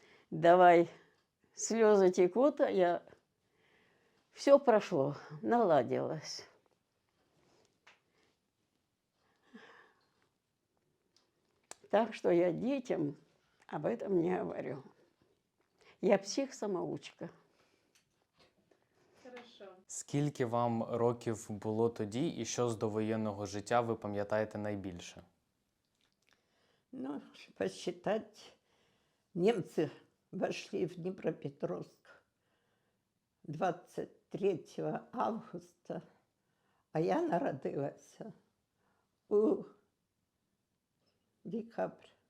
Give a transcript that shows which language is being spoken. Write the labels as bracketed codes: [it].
[ru] Давай, слезы текут, а я... Все прошло, наладилось. Так что я детям об этом не говорю. Я псих-самоучка. [uk] Скільки вам років було тоді і що з довоєнного життя ви пам'ятаєте найбільше? [ru] Ну, посчитать, немцы вошли в Днепропетровск 23 августа, а я народилась у декабря.